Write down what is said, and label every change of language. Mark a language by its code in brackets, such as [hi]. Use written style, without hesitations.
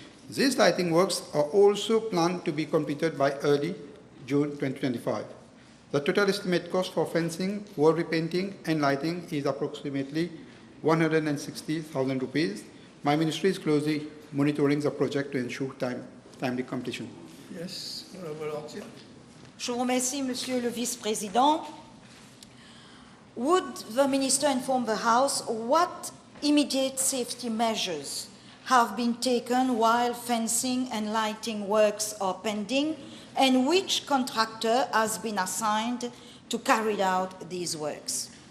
[en] These lighting works are also planned to be completed by early June 2025. The total estimate cost for fencing, wall repainting, and lighting is approximately 160,000 rupees. My ministry is closely monitoring the project to ensure timely completion. Yes, Honorable Ortiz. [fr] Je vous remercie, Monsieur le Vice-président. [en] Would the Minister inform the House what immediate safety measures have been taken while fencing and lighting works are pending, and which contractor has been assigned to carry out these works?